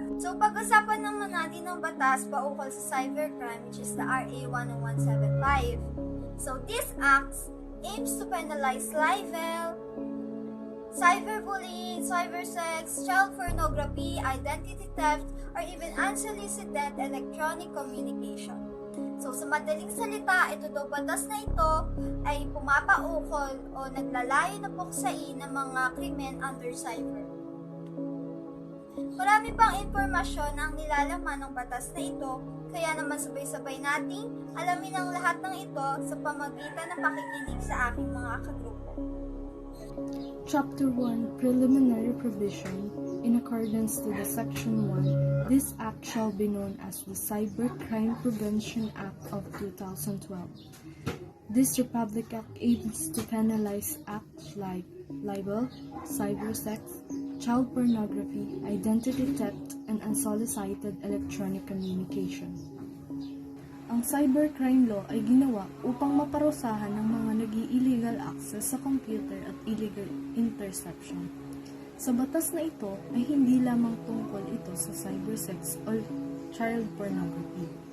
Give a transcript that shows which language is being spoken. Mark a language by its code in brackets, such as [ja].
[tl] So, pag-usapan naman natin ng batas paukol sa cybercrime, [en] which is the RA 10175. So, this acts aims to penalize libel, cyberbullying, cybersex, child pornography, identity theft, or even unsolicited electronic communication. [tl] So, sa madaling salita, ito daw batas na ito ay pumapaukol o naglalayo na puksain ng mga krimen under cyber. Marami pang impormasyon ang nilalaman ng batas na ito, kaya naman sabay-sabay nating alamin ang lahat ng ito sa pamagitan ng pakikinig sa aking mga kagrupo. [en] Chapter 1 Preliminary Provision. In accordance to the Section 1, this Act shall be known as the Cybercrime Prevention Act of 2012. This Republic Act aims to penalize acts like libel, cybersex, child pornography, identity theft, and unsolicited electronic communication. [tl] Ang cybercrime law ay ginawa upang maparusahan ng mga nag-illegal access sa computer at illegal interception. Sa batas na ito ay hindi lamang tungkol ito sa cybersex o child pornography.